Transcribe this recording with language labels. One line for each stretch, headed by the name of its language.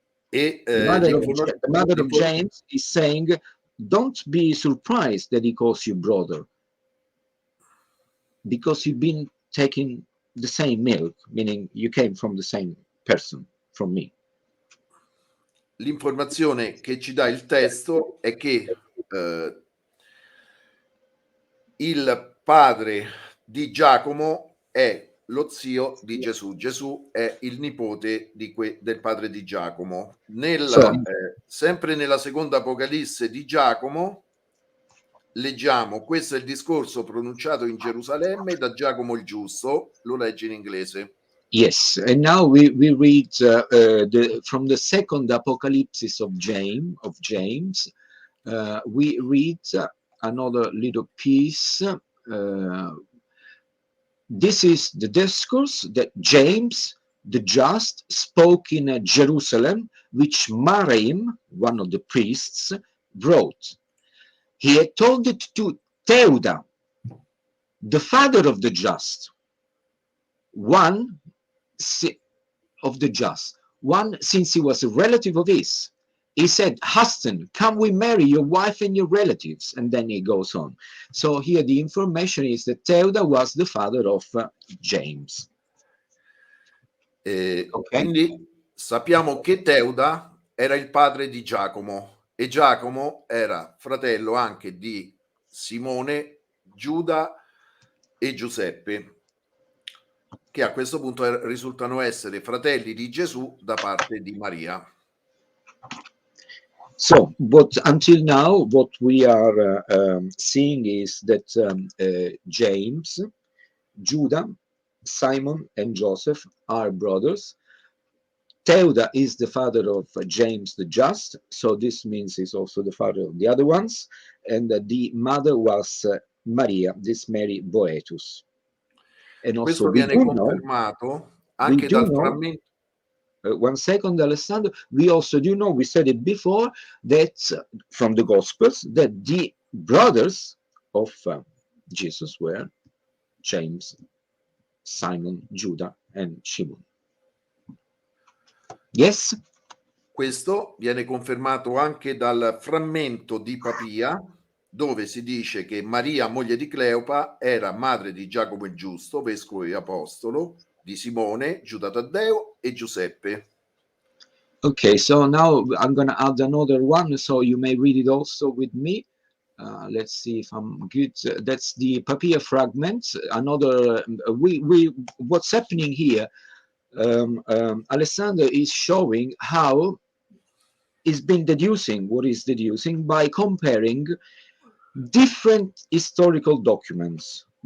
English: The mother of James is saying, don't be surprised that he calls you brother, because you've been taking the same milk, meaning you came from the same person, from me.
Italian: L'informazione che ci dà il testo è che il padre di Giacomo è lo zio di Gesù. Gesù è il nipote del padre di Giacomo. Sempre nella seconda Apocalisse di Giacomo leggiamo: questo è il discorso pronunciato in Gerusalemme da Giacomo il giusto. Lo leggi in inglese.
English: Yes, and now we read from the second Apocalypse of James. We read another little piece. This is the discourse that James the just spoke in Jerusalem, which Marim, one of the priests, wrote. He had told it to Teuda, the father of the just, one of the just. One, since he was a relative of his, he said, Huston, come we marry your wife and your relatives. And then he goes on. So here the information is that Teuda was the father of James.
Italian: Quindi sappiamo che Teuda era il padre di Giacomo e Giacomo era fratello anche di Simone, Giuda e Giuseppe, che a questo punto risultano essere fratelli di Gesù da parte di Maria.
English: So, but until now, what we are seeing is that James, Judah, Simon, and Joseph are brothers. Teuda is the father of James the Just, so this means he's also the father of the other ones. And the mother was Maria, this Mary Boetus. And also
Italian: questo viene confermato anche dal frammento.
English: One second, Alessandro. We also do know, we said it before, that from the Gospels, that the brothers of Jesus were James, Simon, Judah, and Shimon. Yes?
Italian: Questo viene confermato anche dal frammento di Papia, dove si dice che Maria, moglie di Cleopa, era madre di Giacomo il Giusto, vescovo e apostolo, di Simone, Giuda Taddeo e Giuseppe.
English: Okay, so now I'm going to add another one, so you may read it also with me. Let's see if I'm good. That's the Papia fragment. Another, what's happening here? Alessandro is showing how is been deducing, what is deducing by comparing different historical documents.